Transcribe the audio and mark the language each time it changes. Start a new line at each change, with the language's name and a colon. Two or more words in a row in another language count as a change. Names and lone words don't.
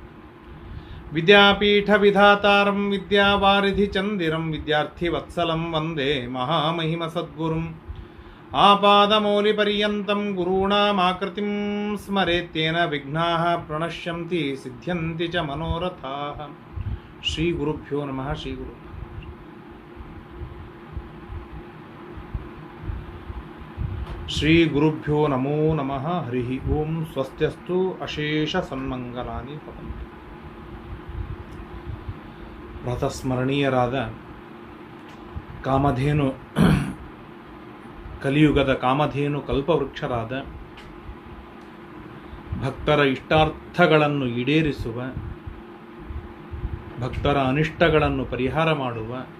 Sanskrit: ವಿದ್ಯಾಪೀಠವಿಧಾತಾರಂ ವಿದ್ಯಾವಾರಿಧಿಚಂದಿರಂ ವಿದ್ಯಾರ್ಥಿವತ್ಸಲಂ ವಂದೇ ಮಹಾಮಹಿಮಸದ್ಗುರುಂ. ಆಪಾದಮೌಲಿಪರ್ಯಂತಂ ಗುರುಣಾಮಾಕೃತಿಂ ಸ್ಮರೇತ್ತೇನ ವಿಘ್ನಾಃ ಪ್ರಣಶ್ಯಂತಿ ಸಿದ್ಧ್ಯಂತಿ ಚ ಮನೋರಥಾಃ. ಶ್ರೀ ಗುರುಭ್ಯೋ ನಮಃ. ಶ್ರೀ ಗುರು ಶ್ರೀ ಗುರುಭ್ಯೋ ನಮೋ ನಮಃ. ಹರಿ ಓಂ. ಸ್ವಸ್ತ್ಯಸ್ತು ಅಶೇಷ ಸನ್ಮಂಗಲಾನಿ ಭವಂತು.
Kannada: ವ್ರತಸ್ಮರಣೀಯರಾದ ಕಾಮಧೇನು, ಕಲಿಯುಗದ ಕಾಮಧೇನು ಕಲ್ಪವೃಕ್ಷರಾದ, ಭಕ್ತರ ಇಷ್ಟಾರ್ಥಗಳನ್ನು ಈಡೇರಿಸುವ, ಭಕ್ತರ ಅನಿಷ್ಟಗಳನ್ನು ಪರಿಹಾರ ಮಾಡುವ,